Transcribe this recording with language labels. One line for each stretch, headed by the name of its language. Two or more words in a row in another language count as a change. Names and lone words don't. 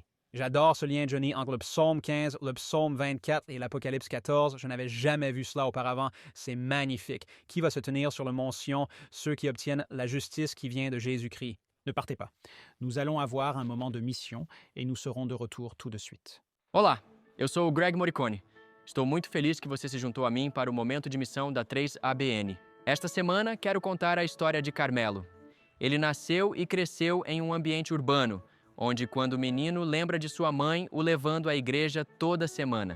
French: J'adore ce lien, Johnny, entre le psaume 15, le psaume 24 et l'Apocalypse 14. Je n'avais jamais vu cela auparavant. C'est magnifique. Qui va se tenir sur le mont Sion? Ceux qui obtiennent la justice qui vient de Jésus-Christ. Ne partez pas. Nous allons avoir un moment de mission et nous serons de retour tout de suite.
Portuguese: Olá, eu sou o Greg Morricone. Estou muito feliz que você se juntou a mim para o momento de missão da 3ABN. Esta semana quero contar a história de Carmelo. Ele nasceu e cresceu em um ambiente urbano, onde quando menino lembra de sua mãe o levando à igreja toda semana.